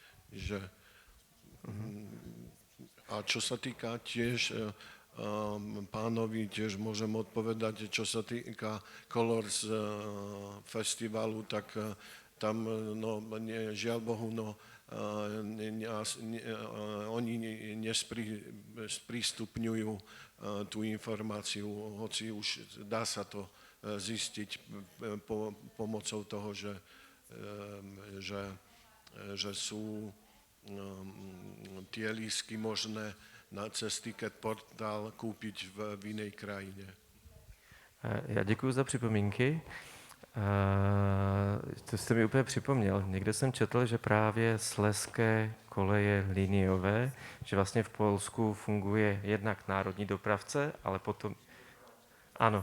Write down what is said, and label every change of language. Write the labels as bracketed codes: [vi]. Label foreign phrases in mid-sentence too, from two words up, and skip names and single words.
[sk] A čo sa týka tiež pánovi, tiež môžem odpovedať, čo sa týka Colors festivalu, tak tam, žiaľ Bohu, oni nesprístupňujú tú informáciu, hoci už dá sa to zistiť pomocou toho, že sú tie lístky možné cez Ticket portál kúpiť v inej krajine. [cs] Já děkuji za připomínky. To jste mi úplně připomněl. Někde jsem četl, že právě slezské koleje liniové, že vlastně v Polsku funguje jednak národní dopravce, ale potom... Ano.